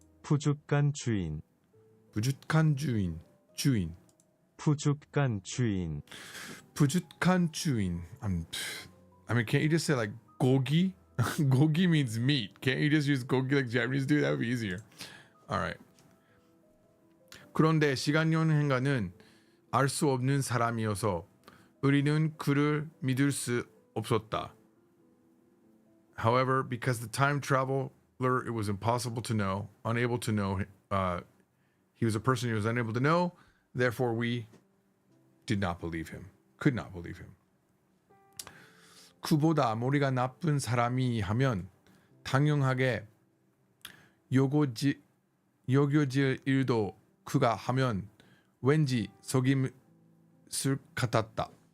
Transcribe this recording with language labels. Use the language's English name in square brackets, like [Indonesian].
[Korean] 푸죽간 주인, 부주간 주인. 주인. 푸죽간 주인, 부주간 주인. [English] I mean, can't you just say like gogi? Gogi means meat. Can't you just use gogi like Japanese do? That would be easier. All right. [Korean] 그런데 시간 여행가는 알 수 없는 사람이어서 우리는 그를 믿을 수 없었다. [English] However, because the time traveler, it was impossible to know, unable to know. He was a person he was unable to know. Therefore, we did not believe him. Could not believe him. [Korean] 그보다 머리가 나쁜 사람이 하면 당연하게 여겨질 일도 그가 하면 왠지 속임수 같았다.